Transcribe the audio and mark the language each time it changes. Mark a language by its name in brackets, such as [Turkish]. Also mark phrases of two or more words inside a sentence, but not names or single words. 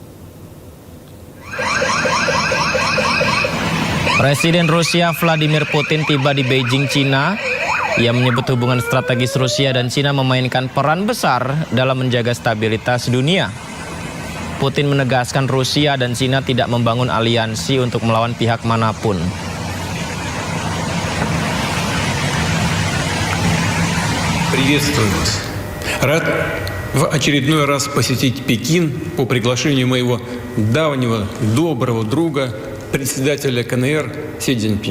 [Indonesian] Presiden Rusia Vladimir Putin tiba di Beijing, China. Ia menyebut hubungan strategis Rusia dan China memainkan peran besar dalam menjaga stabilitas dunia. Putin menegaskan Rusia dan China tidak membangun aliansi untuk melawan pihak manapun. [Russian] Приветствую. Рад в очередной раз посетить Пекин по приглашению моего давнего доброго друга, председателя КНР Си Цзиньпиня.